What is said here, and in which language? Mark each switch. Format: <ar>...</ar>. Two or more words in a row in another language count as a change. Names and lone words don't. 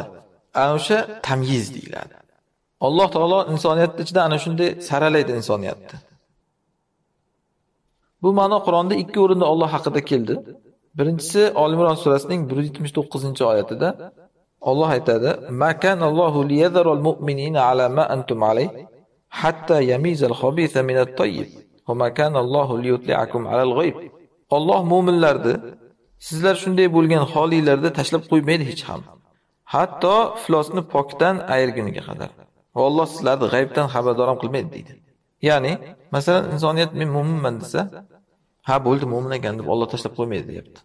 <uz>Ana o'sha tamyiz deyiladi. Alloh taolo insoniyatning ichidan ana shunday saralaydi insoniyatni. Bu ma'no Qur'onda 2 o'rinda Alloh haqida keldi. Birinchisi Al-Imron surasining 179-oyatida Alloh aytadi:</uz> <ar>"ما كان الله ليذر المؤمنين على ما أنتم عليه حتى يميز الخبيث من الطيب وما كان الله ليطلعكم على الغيب."</ar> <uz>Alloh mu'minlarni sizlar shunday bo'lgan holingizda tashlab qo'ymaydi hech ham. Hatto iflosni pokdan ayirguniga qadar. Va Alloh sizlarni g'aybdan xabardor ham qilmaydi deydi. Ya'ni, masalan, insoniyat men mu'minman desa, ha bo'ldi mu'min ekan deb Alloh tashlab qo'ymaydi deyapti.</uz>